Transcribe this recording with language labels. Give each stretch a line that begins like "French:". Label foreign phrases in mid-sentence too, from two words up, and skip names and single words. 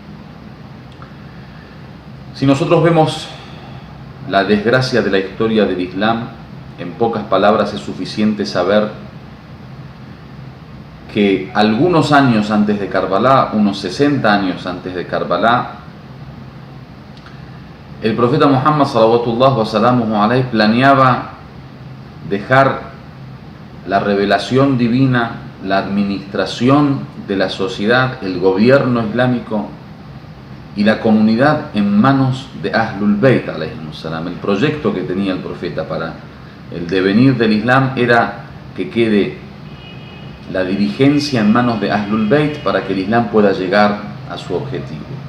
Spanish: Si nosotros vemos la desgracia de la historia del Islam, en pocas palabras es suficiente saber que algunos años antes de Karbala, unos 60 años antes de Karbala, el profeta Muhammad
Arabic: صلوات الله وسلامه عليه
Spanish: planeaba dejar la revelación divina, la administración de la sociedad, el gobierno islámico y la comunidad en manos de Ahlul Bayt
Arabic: عليهم السلام.
Spanish: El proyecto que tenía el profeta para el devenir del Islam era que quede la dirigencia en manos de Ahlul Bayt para que el Islam pueda llegar a su objetivo.